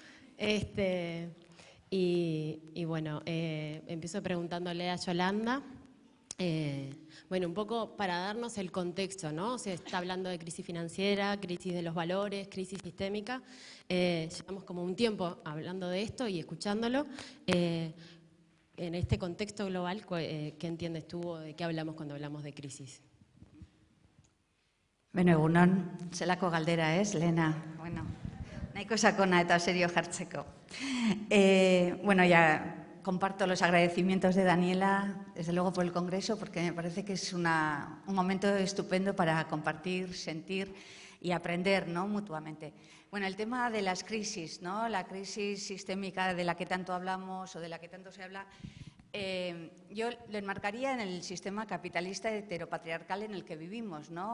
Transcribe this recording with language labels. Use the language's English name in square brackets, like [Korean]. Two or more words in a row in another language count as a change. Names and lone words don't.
[Spanish] Y bueno, empiezo preguntándole a Yolanda, bueno, un poco para darnos el contexto, ¿no? Se está hablando de crisis financiera, crisis de los valores, crisis sistémica. Llevamos como un tiempo hablando de esto y escuchándolo. en este contexto global, ¿qué entiendes tú o de qué hablamos cuando hablamos de crisis? [Basque] Beno, egunon, zelako galdera ez, Lena? Bueno, nahiko sakona eta serio jartzeko. [Spanish] Bueno, ya comparto los agradecimientos de Daniela, desde luego por el Congreso, porque me parece que es un momento estupendo para compartir, sentir y aprender, ¿no?, mutuamente. Bueno, el tema de las crisis, ¿no?, la crisis sistémica de la que tanto hablamos o de la que tanto se habla, yo lo enmarcaría en el sistema capitalista heteropatriarcal en el que vivimos, ¿no?